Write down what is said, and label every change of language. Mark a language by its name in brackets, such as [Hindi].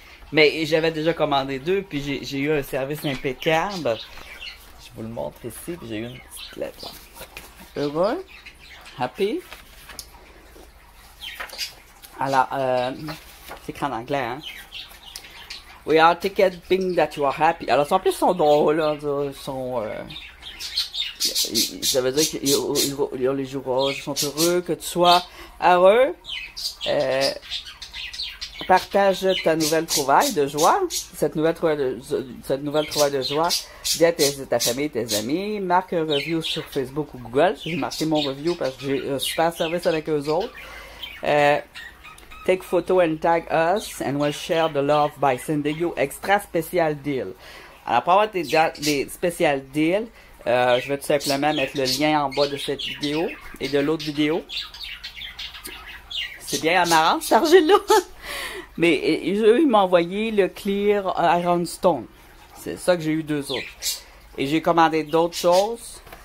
[French] mais j'avais déjà commandé 2, puis j'ai eu un service impeccable. Je vous le montre ici, puis j'ai eu une petite lettre. Heureux? [English] Happy? [French] Alors, c'est écrit en anglais, hein? [English] We are ticketing that you are happy. [French] Alors, en plus, ils sont drôles, là. Ils sont, ça veut dire qu'ils les jours roses, ils sont heureux, que tu sois heureux. Partage ta nouvelle trouvaille de joie. Cette nouvelle trouvaille de joie. Dis à ta famille, tes amis. Marque un review sur Facebook ou Google. J'ai marqué mon review parce que j'ai un super service avec eux autres. [English] Take photo and tag us and we'll share the love by sending you extra special deal. [French] Alors, pour avoir des special deals, je vais tout simplement mettre le lien en bas de cette vidéo et de l'autre vidéo. C'est bien amarrant, cet argile-là. Mais eux, ils m'ont envoyé le Clear Iron Stone. C'est ça que j'ai eu 2 autres. Et j'ai commandé d'autres choses.